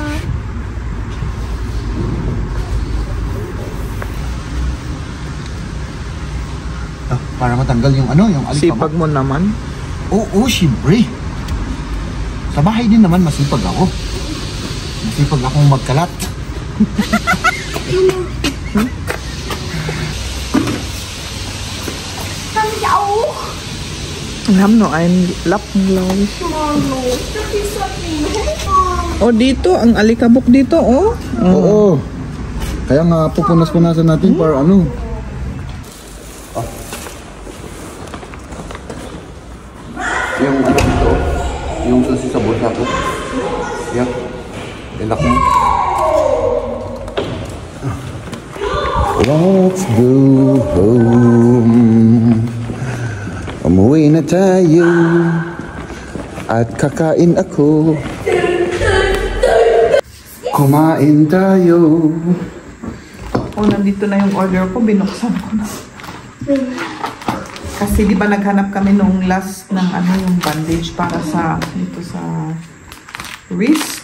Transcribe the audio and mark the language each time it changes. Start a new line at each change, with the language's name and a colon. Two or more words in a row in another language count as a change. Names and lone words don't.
Filipino: Para matanggal yung yung alikabok. Sipag mo naman. Oo, siyempre. Sa bahay din naman masipag ako. Masipag akong magkalat.
German: Kann ich auch?
Filipino: Alam no,
German: ein Lappenlaw. Mama, das ist so viel helfen.
Filipino: Oh, dito, ang alikabok dito, oh. Oo. Kaya nga pupunas-punasan natin para Yung dito, yung susi sa bulsa ko. Yan. Ilak mo.
English: Let's go home.
Filipino: Umuwi na tayo. At kakain ako. Kumain tayo. Oh, nandito na yung order ko, binuksan ko na. Kasi di ba naghanap kami nung last ng yung bandage para sa dito sa wrist.